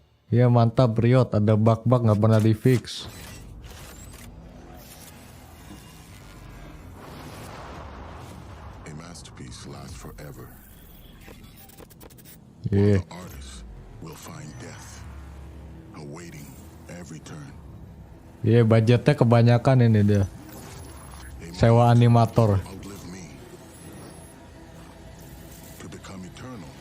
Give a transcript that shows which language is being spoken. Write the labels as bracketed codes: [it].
[id] Ya mantap Riot, ada bug-bug nggak pernah di fix. [en] A masterpiece lasts forever. [id] Iya. [en] The artist will find death awaiting every turn. [id] Iya, budgetnya kebanyakan ini dia. Sewa animator. [en] Outlive me to become eternal.